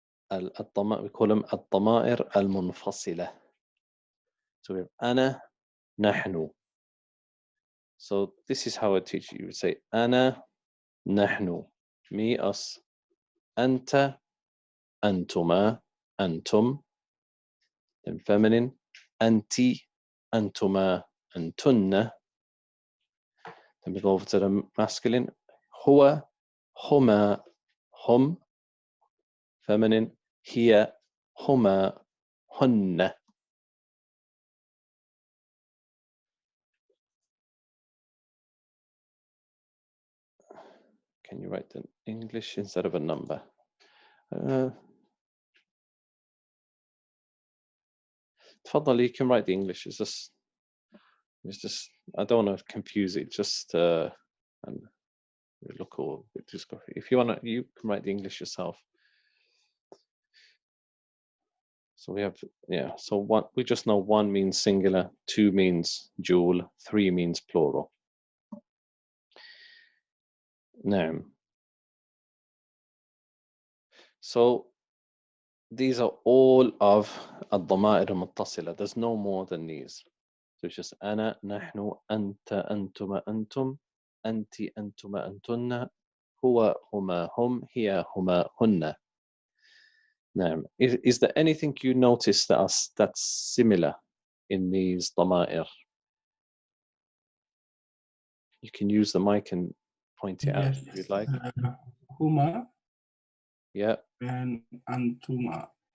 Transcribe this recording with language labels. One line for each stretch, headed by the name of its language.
English: We call them
Arabic: الضمائر المنفصلة.
English: So we have
Arabic: أنا, نحن.
English: So this is how I teach you. You would say
Arabic: أنا, نحن,
English: me, us.
Arabic: أنت, أنتما, أنتم.
English: Then feminine,
Arabic: أنتِ, أنتما, أنتن.
English: Then we go over to the masculine,
Arabic: هو, هما, هم. Feminine, هي, هما, هن.
English: Can you write the English instead of a number?
Arabic: تفضل,
English: you can write the English. It's just I don't want to confuse it. Just and look all. Just go. If you want to, you can write the English yourself. So we have, yeah. So one, we just know one means singular, two means dual, three means plural. Now, so these are all of
Arabic: الضمائر المتصلة.
English: There's no more than these. So it's just
Arabic: أنا, نحن, أنت, أنتما, أنتم, أنت, أنتما, أنتن, هو, هما, هم, هي, هما, هن.
English: Now, is there anything you notice that's similar in these ضمائر? You can use the mic and point it out if you'd like.
Arabic: Huma
English: Yeah. and antuma.